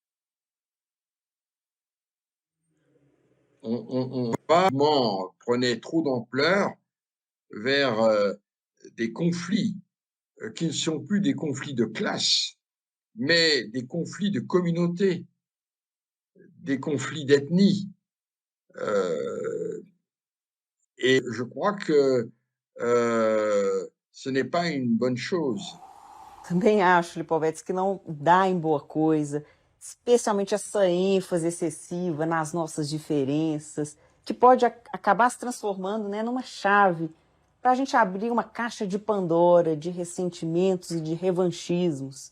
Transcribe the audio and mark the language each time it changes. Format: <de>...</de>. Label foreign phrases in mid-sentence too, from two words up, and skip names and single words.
<fr>On prenait trop d'ampleur vers des conflits qui ne sont plus des conflits de classe, mais des conflits de communauté, des conflits d'ethnie. Et je crois que ce n'est pas une bonne chose.</fr> <pt>Também acho, Lipovetsky, que não dá em boa coisa, especialmente essa ênfase excessiva nas nossas diferenças, que pode acabar se transformando, né, numa chave para a gente abrir uma caixa de Pandora de ressentimentos e de revanchismos.</pt>